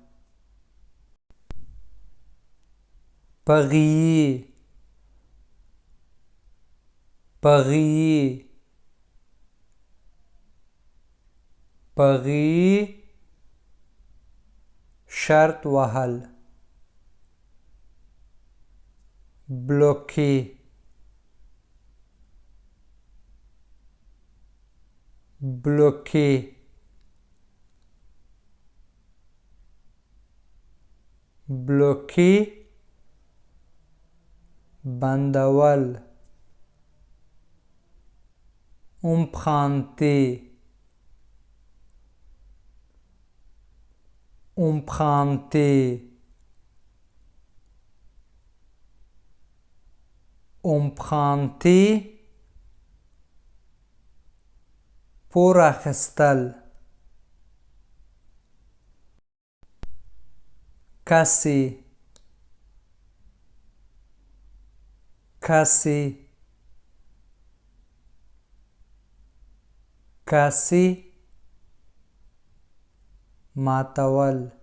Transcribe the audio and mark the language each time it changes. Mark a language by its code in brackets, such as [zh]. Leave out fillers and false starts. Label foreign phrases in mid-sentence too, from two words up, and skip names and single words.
[fr] parier parier parier [ps] شرط وهل. [fr] bloquer bloquer bloquer بندول. emprunter emprunter emprunter [ps] پور اخیستل. [fr] casser casser casser ماتول.